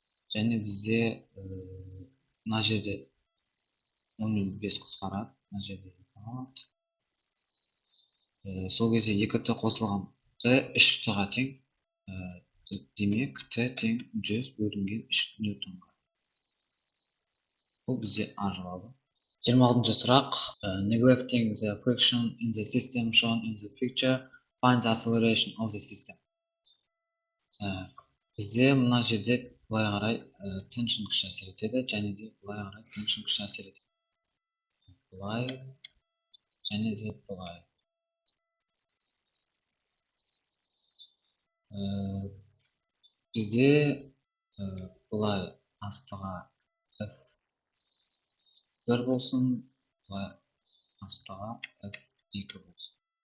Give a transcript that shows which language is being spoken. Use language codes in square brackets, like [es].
[kk] Және бізде мына жерде 10 мен 5 қысқарады, мына жерде қалады. Сол кезде 2Т қосылған Т 3Т-ға тең. Демек Т тең 100 бөлінген 3 ньютонға. Бұл бізде А жауабы. 26-ші сұрақ. [en] Neglecting the friction in the system shown in the picture, find the acceleration of the system. [kk] Бізде мына жерде былай қарай теншн күші әсер етеді, және де былай қарай теншн күші әсер етеді. Былай және де былай. Бізде былай астыға F1 болсын, былай астыға F2 болсын.